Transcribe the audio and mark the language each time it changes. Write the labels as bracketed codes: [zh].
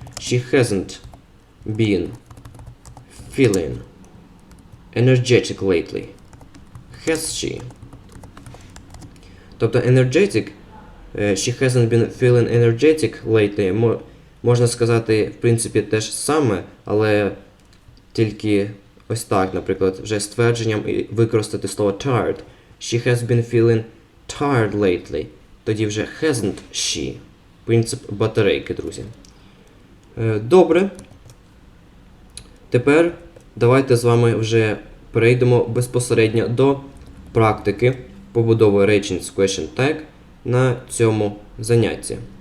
[en] She hasn't been feeling energetic lately. Has she? [uk] Тобто energetic, [en] she hasn't been feeling energetic lately, [uk] можна сказати, в принципі, те ж саме, але тільки ось так, наприклад, вже ствердженням використати слово tired. [en] She has been feeling tired lately. [uk] Тоді вже [en] hasn't she. [uk] Принцип батарейки, друзі. Добре. Тепер давайте з вами вже перейдемо безпосередньо до практики побудови речень з question tag на цьому занятті.